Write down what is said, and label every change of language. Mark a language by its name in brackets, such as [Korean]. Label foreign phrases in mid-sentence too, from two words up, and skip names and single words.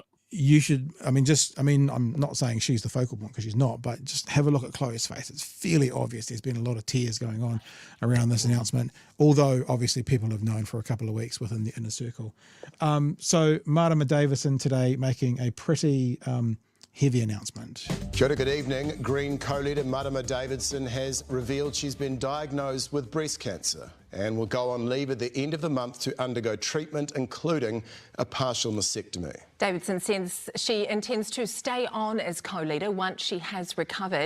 [English] You should, I'm not saying she's the focal point because she's not, but just have a look at Chloe's face. It's fairly obvious there's been a lot of tears going on around this announcement, although obviously people have known for a couple of weeks within the inner circle. So Marama Davidson today making a pretty heavy announcement. [Māori] Kia ora, [English] good evening. Green co-leader Marama Davidson has revealed she's been diagnosed with breast cancer and will go on leave at the end of the month to undergo treatment, including a partial mastectomy. Davidson says she intends to stay on as co-leader once she has recovered.